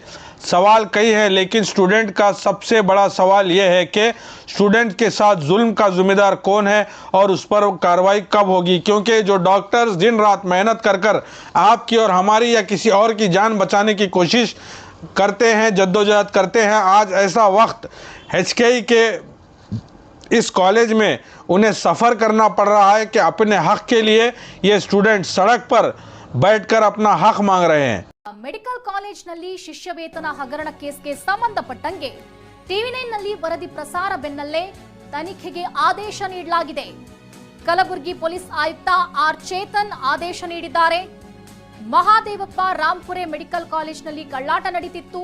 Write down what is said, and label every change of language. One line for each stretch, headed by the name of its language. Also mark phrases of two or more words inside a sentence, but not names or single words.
Hindi: सवाल कई है, लेकिन स्टूडेंट का सबसे बड़ा सवाल यह है कि स्टूडेंट के साथ जुल्म का जिम्मेदार कौन है और उस पर कार्रवाई कब होगी, क्योंकि जो डॉक्टर्स दिन रात मेहनत कर आपकी और हमारी या किसी और की जान बचाने की कोशिश करते हैं, जद्दोजहद करते हैं, आज ऐसा वक्त HKI के इस कॉलेज में उन्हें सफ़र करना पड़ रहा है कि अपने हक के लिए ये स्टूडेंट सड़क पर बैठकर अपना हक मांग रहे हैं।
Kannada: ಮೆಡಿಕಲ್ ಕಾಲೇಜ್ನಲ್ಲಿ ಶಿಷ್ಯ ವೇತನ ಹಗರಣ ಕೇಸ್ಗೆ ಸಂಬಂಧಪಟ್ಟಂಗೆ ಟಿವಿ9 ನಲ್ಲಿ ವರದಿ ಪ್ರಸಾರ ಬೆನ್ನಲ್ಲೇ ತನಿಖೆಗೆ ಆದೇಶ ನೀಡಲಾಗಿದೆ। ಕಲಬುರಗಿ ಪೊಲೀಸ್ ಆಯುಕ್ತ ಆರ್ ಚೇತನ್ ಆದೇಶ ನೀಡಿದ್ದಾರೆ। ಮಹಾದೇವಪ್ಪ ರಾಂಪುರೆ ಮೆಡಿಕಲ್ ಕಾಲೇಜ್ನಲ್ಲಿ ಕಳ್ಳಾಟ ನಡೆದಿತ್ತು।